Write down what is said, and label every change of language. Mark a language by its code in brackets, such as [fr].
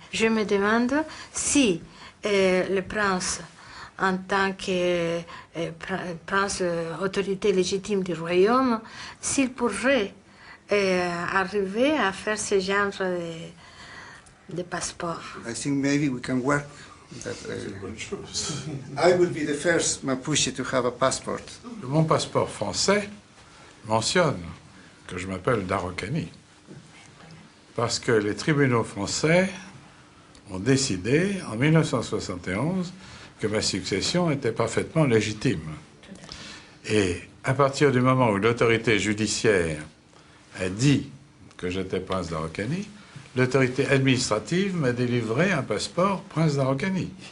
[fr] Je me demande si le prince, en tant que prince autorité légitime du royaume, s'il pourrait arriver à faire ce genre de passeport. [en] I think maybe we can work that I will be the first Mapuche to have a passport. [fr] Mon passeport français mentionne que je m'appelle d'Araucanie. Parce que les tribunaux français ont décidé, en 1971, que ma succession était parfaitement légitime. Et à partir du moment où l'autorité judiciaire a dit que j'étais prince d'Araucanie, l'autorité administrative m'a délivré un passeport prince d'Araucanie.